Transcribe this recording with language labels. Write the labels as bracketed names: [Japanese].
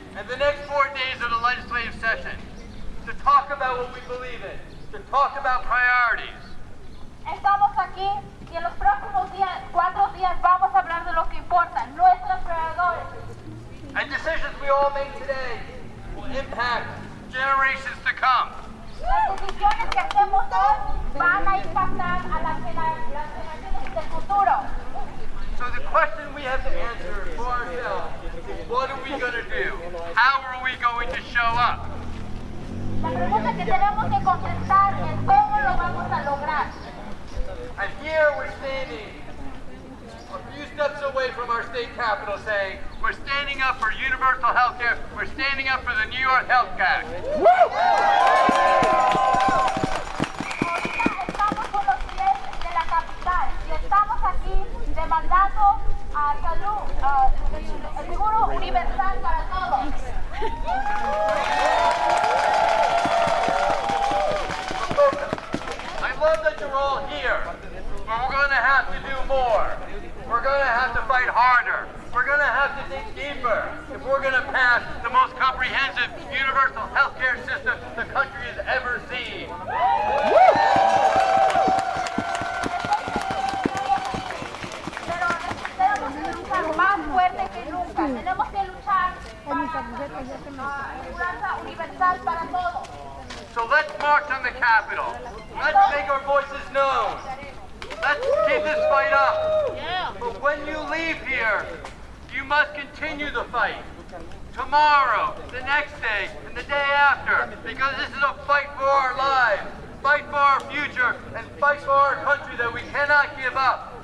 [English] And the next 4 days of the legislative session, to talk about what we believe in, to talk about priorities. [Spanish] Estamos aquí y en los próximos 4 días vamos a hablar de lo que importa, nuestras prioridades. [English] And decisions we all make today will impact generations to come. [Spanish] Las decisiones que hacemos hoy van a impactar a las generaciones del futuro. [English] So the question we have to answer for ourselves is, what are we going to do? How are we going to show up? [Spanish] La pregunta que tenemos que contestar es cómo lo vamos a lograr. [English] And here we're standing a few steps away from our state capitol saying, we're standing up for universal health care, we're standing up for the New York Health Act. [Spanish] Estamos con los pies de la capital y estamos aquí demandando salud, el seguro universal para todos. [English] we're all here. But we're going to have to do more. We're going to have to fight harder. We're going to have to dig deeper if we're going to pass the most comprehensive universal health care system the country has ever seen. [Spanish] Pero tenemos que luchar más fuerte que nunca. Tenemos que luchar para aseguranza universal para todos. [English] So let's march on the Capitol. Let's make our voices known. Let's keep this fight up. But when you leave here, you must continue the fight. Tomorrow, the next day, and the day after. Because this is a fight for our lives, fight for our future, and fight for our country that we cannot give up.